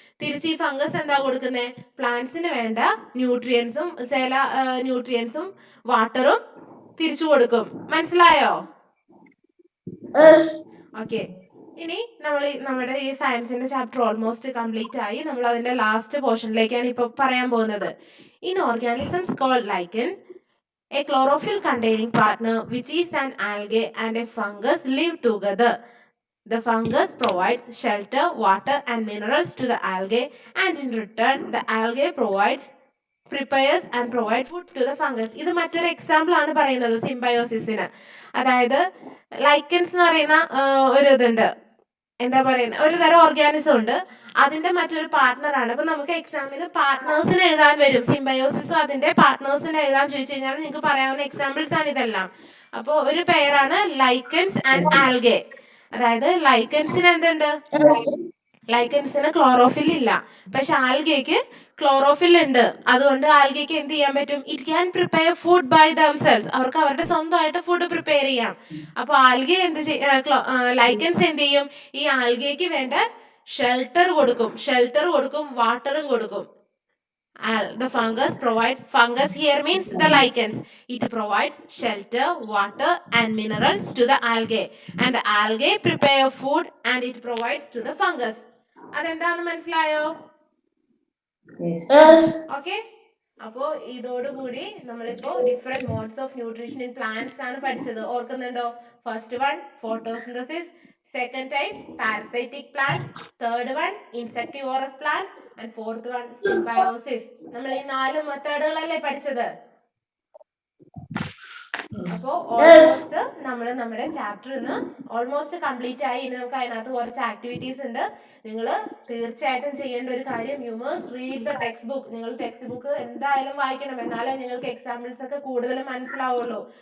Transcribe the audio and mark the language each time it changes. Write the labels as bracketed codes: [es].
[ml] തിരിച്ച് ഈ ഫംഗസ് എന്താ കൊടുക്കുന്നത്? പ്ലാന്റ്സിന് വേണ്ട ന്യൂട്രിയൻസും ചില ന്യൂട്രിയൻസും വാട്ടറും തിരിച്ചു കൊടുക്കും. മനസ്സിലായോ? [en] Yes. Okay, [ml] ഇനി നമ്മുടെ ഈ സയൻസിന്റെ ചാപ്റ്റർ ഓൾമോസ്റ്റ് കംപ്ലീറ്റ് ആയി. നമ്മൾ അതിന്റെ ലാസ്റ്റ് പോർഷനിലേക്കാണ് ഇപ്പൊ പറയാൻ പോകുന്നത്. [en] In organisms called lichen, a chlorophyll containing partner which is an algae and a fungus live together. The fungus provides shelter, water and minerals to the algae, and in return the algae prepares and provides food to the fungus. [ml] ഇത് മറ്റൊരു example ആണ് പറയുന്നത് സിംബയോസിസിന്. അതായത് lichens എന്ന് പറയുന്ന ഒരു ഇതുണ്ട്, എന്താ പറയുന്നത്, ഒരു തരം ഓർഗാനിസം ഉണ്ട്, അതിന്റെ മറ്റൊരു പാർട്ട്ണറാണ്. അപ്പൊ നമുക്ക് എക്സാമിന് പാർട്ട്നേഴ്സിന് എഴുതാൻ വരും. സിംബയോസിസും അതിന്റെ പാർട്ട്നേഴ്സിന് എഴുതാൻ ചോദിച്ചു കഴിഞ്ഞാൽ നിങ്ങൾക്ക് പറയാവുന്ന എക്സാമ്പിൾസ് ആണ് ഇതെല്ലാം. അപ്പോൾ ഒരു പേരാണ് ലൈക്കൻസ് ആൻഡ് ആൽഗെ. അതായത് ലൈക്കൻസിന് എന്തുണ്ട്? ലൈക്കൻസിന് ക്ലോറോഫിൽ ഇല്ല, പക്ഷെ ആൽഗയ്ക്ക് ക്ലോറോഫിൽ ഉണ്ട്. അതുകൊണ്ട് ആൽഗയ്ക്ക് എന്ത് ചെയ്യാൻ പറ്റും? [en] It can prepare food by themselves. [ml] അവർക്ക് അവരുടെ സ്വന്തമായിട്ട് ഫുഡ് പ്രിപ്പയർ ചെയ്യാം. അപ്പൊ ആൽഗെ ലൈക്കൻസ് എന്ത് ചെയ്യും? ഈ ആൽഗയ്ക്ക് വേണ്ട ഷെൽട്ടർ കൊടുക്കും, വാട്ടറും കൊടുക്കും. [en] The fungus here means the lichens. It provides shelter, water and minerals to the algae, and the algae prepare food and it provides to the fungus. [ml] അതെന്താണെന്ന് മനസ്സിലായോ? [en] Yes. Okay. [ml] അപ്പോ ഇതോടുകൂടി നമ്മളിപ്പോ [en] different modes of nutrition in plants [ml] ആണ് പഠിച്ചത്. ഓർക്കുന്നുണ്ടോ? [en] First one photosynthesis, second type parasitic plants, third one insectivorous plants and fourth one symbiosis. [ml] നമ്മൾ ഈ 4 മെത്തേഡുകളല്ലേ പഠിച്ചത്. അപ്പോ ഓൾമോസ്റ്റ് നമ്മൾ നമ്മുടെ ചാപ്റ്റർ ഇന്ന് ഓൾമോസ്റ്റ് കംപ്ലീറ്റ് ആയി. ഇനി നമുക്ക് അതിനകത്ത് കുറച്ച് ആക്ടിവിറ്റീസ് ഉണ്ട്. നിങ്ങൾ തീർച്ചയായിട്ടും ചെയ്യേണ്ട ഒരു കാര്യം, [en] You must read the textbook. [ml] നിങ്ങൾ ടെക്സ്റ്റ് ബുക്ക് എന്തായാലും വായിക്കണം, എന്നാലേ നിങ്ങൾക്ക് എക്സാമ്പിൾസ് ഒക്കെ കൂടുതൽ മനസ്സിലാവുള്ളൂ.